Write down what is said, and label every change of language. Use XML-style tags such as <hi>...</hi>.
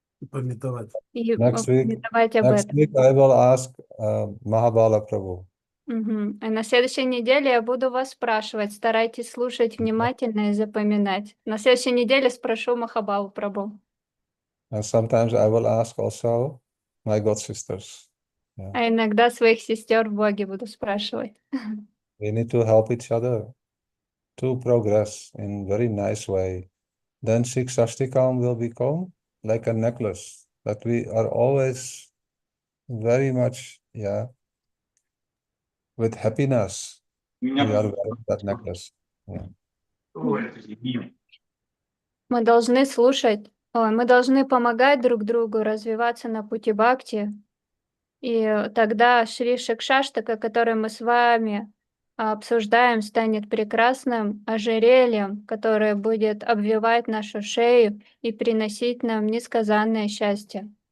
<ru>Пометовать. и</ru> <en>Next week</en> <ru>памятовать об этом.</ru> <en>I will ask Mahabala Prabhu. Мгм.</en> <ru>А на следующей неделе я буду вас спрашивать. Старайтесь слушать внимательно и запоминать. На следующей неделе спрошу Махабалу Прабху.</ru> <en>And sometimes I will ask also my god sisters. Yeah.</en> <ru>А иногда своих сестер в Боге буду спрашивать.</ru> <en>We need to help each other to progress in very nice way. Then Shikshashtikam will become like a necklace that we are always very much, with happiness. We are wearing that necklace. Yeah.</en> <ru>Мы должны слушать, мы должны помогать друг другу развиваться на пути Бхакти. И тогда Шри Шикшаштака, который мы с вами обсуждаем, станет прекрасным ожерельем, которое будет обвивать нашу шею и приносить нам несказанное счастье.</ru>